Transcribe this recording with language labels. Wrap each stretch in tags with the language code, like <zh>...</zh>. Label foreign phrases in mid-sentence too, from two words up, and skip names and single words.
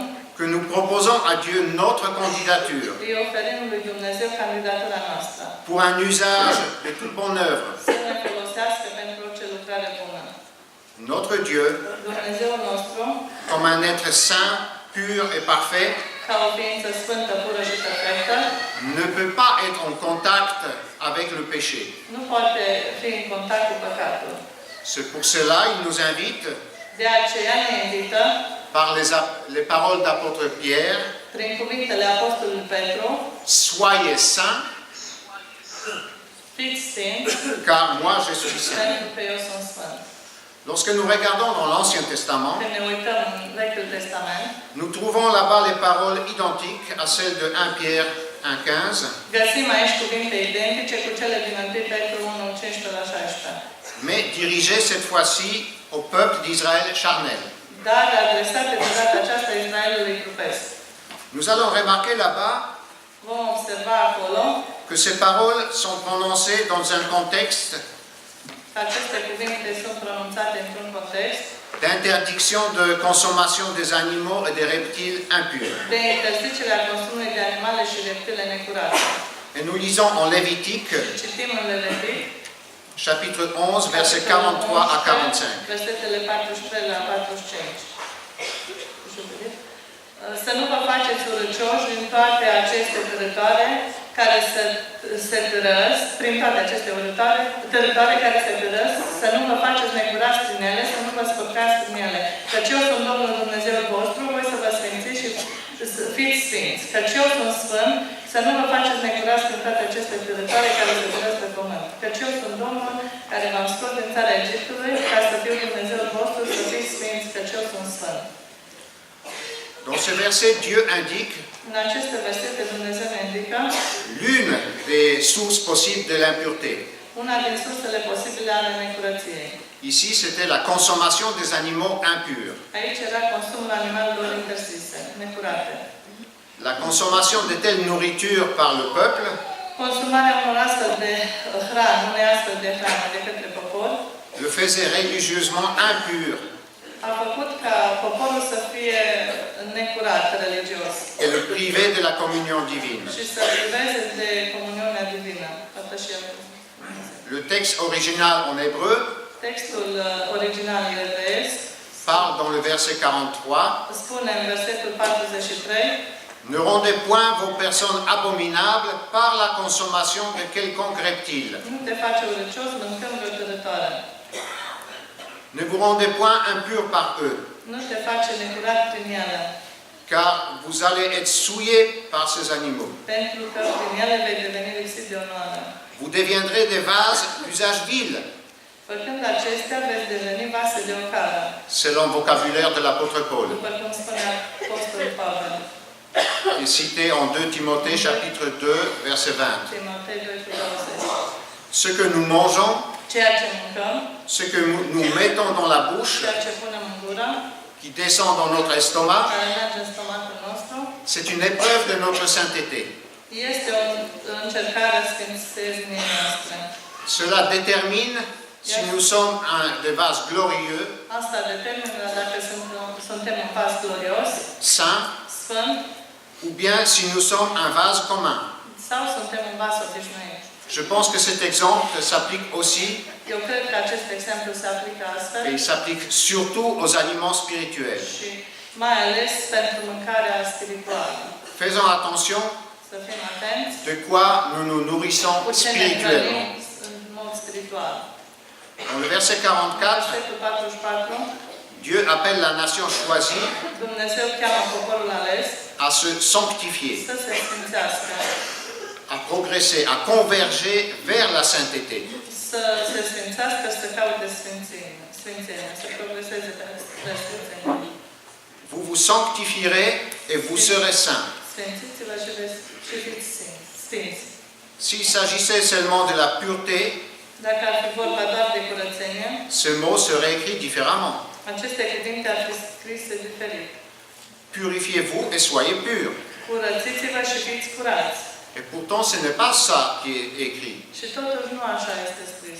<fr>que nous proposons à Dieu notre candidature</fr> <ro>îi oferim lui Dumnezeu candidatura noastră.</ro> <fr>pour un usage de toute bonne œuvre.</fr> <ro>Să ne folosească pentru orice lucrare bună.</ro> <fr>Notre Dieu,</fr> <ro>Dumnezeul nostru,</ro> <fr>comme un être saint, pur et parfait,</fr> <ro>ca o ființă sfântă, pură și perfectă,</ro> <fr>ne peut pas être en contact avec le péché.</fr> <ro>nu poate fi în contact cu păcatul.</ro> <fr>C'est pour cela qu'il nous invite,</fr> <ro>De aceea ne invită,</ro> <fr>par les paroles d'apôtre Pierre,</fr> <ro>prin cuvintele Apostolului Petru,</ro> <fr>soyez saints,</fr> <ro>fiți sfinți,</ro> <fr>car moi je suis saint.</fr> <ro>pentru că eu sunt sfânt.</ro> <fr>Lorsque nous regardons dans l'Ancien Testament,</fr> <ro>Când ne uităm în Vechiul Testament,</ro> <fr>nous trouvons là-bas les paroles identiques à celles de 1 Pierre 1,15,</fr> <ro>găsim aici cuvinte identice cu cele din 1 Petru 1, 15 la 16.</ro> <fr>mais dirigées cette fois-ci au peuple d'Israël charnel.</fr> <ro>Dar adresate de data aceasta Israelului trupesc.</ro> <fr>Nous allons remarquer là-bas</fr> <ro>Vom observa acolo</ro> <fr>que ces paroles sont prononcées dans un contexte</fr> <ro>că aceste cuvinte sunt pronunțate într-un context</ro> <fr>d'interdiction de consommation des animaux et des reptiles impurs.</fr> <ro>de interzicerea consumului de animale și reptile necurate.</ro> <fr>Et nous lisons en Lévitique,</fr> <ro>Citim în Levitic,</ro> <fr>chapitre 11, versets 43 à 45.</fr> <ro>versetele 43 la 45. Să nu vă faceți urâcioși din toate aceste târătoare care se târăsc, prin toate aceste târătoare care se târăsc, să nu vă faceți necurați prin ele, să nu vă spăcați prin ele. Căci eu sunt Domnul Dumnezeul vostru, voi să vă sfințiți și fiți sfinți. Căci eu sunt sfânt, să nu vă faceți necurați prin toate aceste târătoare care se târăsc pe pământ. Căci eu sunt Domnul care v-am scos din țara Egiptului, ca să fiu Dumnezeul vostru, să fiți sfinți, căci eu sunt sfânt.</ro> <fr>Dans ce verset, Dieu indique</fr> <ro>În aceste versete Dumnezeu ne indică</ro> <fr>l'une des sources possibles de l'impureté.</fr> <ro>una din sursele posibile ale necurăției.</ro> <fr>Ici, c'était la consommation des animaux impurs.</fr> <ro>Aici era consumul animalelor interzise, necurate.</ro> <fr>La consommation de telle nourriture par le peuple</fr> <ro>Consumarea unor astfel de hrană, unei astfel de hrană de către popor,</ro> <fr>le faisait religieusement impur</fr> <ro>a făcut ca poporul să fie necurat religios</ro> <fr>et le privait de la communion divine.</fr> <ro>și să priveze de comuniunea divină, părtășia cu Dumnezeu.</ro> <fr>Le texte original en hébreu</fr> <ro>Textul original evreiesc</ro> <fr>parle dans le verset 43</fr> <ro>spune în versetul 43:</ro> <fr>ne rendez point vos personnes abominables par la consommation de quelconque reptile.</fr> <ro>nu te face urâcios mâncând vreo târătoare.</ro> <fr>Ne vous rendez point impurs par eux.</fr> <ro>Nu te face necurat prin ele.</ro> <fr>car vous allez être souillés par ces animaux.</fr> <ro>pentru că prin ele vei deveni lipsit de onoare.</ro> <fr>Vous deviendrez des vases d'usage vil,</fr> <ro>Făcând acestea, veți deveni vase de ocară,</ro> <fr>selon le vocabulaire de l'apôtre Paul,</fr> <ro>după cum spunea Apostolul Pavel,</ro> <fr>et cité en 2 Timothée chapitre 2 verset 20.</fr> <ro>Timotei 2:20.</ro> <fr>Ce que nous mangeons,</fr> <ro>Ceea ce mâncăm,</ro> <fr>ce que nous mettons dans la bouche,</fr> <ro>ceea ce punem în gură,</ro> <fr>qui descend dans notre estomac,</fr> <ro>care merge în stomacul nostru,</ro> <fr>c'est une épreuve de notre sainteté.</fr> <ro>este o încercare a sfințeniei noastre.</ro> <fr>Cela détermine si nous sommes des vases glorieux,</fr> <ro>Asta determină dacă suntem un vas glorios,</ro> <fr>saint,</fr> <ro>sfânt,</ro> <fr>ou bien si nous sommes un vase commun.</fr> <ro>sau suntem un vas obișnuit.</ro> <fr>Je pense que cet exemple s'applique aussi,</fr> <ro>Eu cred că acest exemplu se aplică astfel</ro> <fr>et il s'applique surtout aux aliments spirituels.</fr> <ro>și mai ales pentru mâncarea spirituală.</ro> <fr>Faisons attention</fr> <ro>Să fim atenți</ro> <fr>de quoi nous nous nourrissons</fr> <ro>cu ce ne</ro> <fr>spirituellement.</fr> <ro>hrănim în mod spiritual.</ro> <fr>Dans le verset 44,</fr> <ro>Versetul 44,</ro> <fr>Dieu appelle la nation choisie</fr> <ro>Dumnezeu cheamă poporul ales</ro> <fr>à se sanctifier,</fr> <ro>să se sfințească,</ro> <fr>à progresser, à converger vers la sainteté.</fr> <ro>să se sfințească, să caute sfințenia, să progreseze pe sfințenia.</ro> <fr>Vous vous sanctifierez et vous serez saints.</fr> <ro>Sfințiți-vă și fiți sfinți.</ro> <fr>S'il s'agissait seulement de la pureté,</fr> <ro>Dacă ar fi vorba doar de curățenie,</ro> <fr>ce mot serait écrit différemment.</fr> <ro>aceste cuvinte ar fi scrise diferit.</ro> <fr>Purifiez-vous et soyez purs.</fr> <ro>Curățiți-vă și fiți curați.</ro> <fr>Et pourtant, ce n'est pas ça qui est écrit.</fr> <ro>Și totuși nu așa este scris.</ro>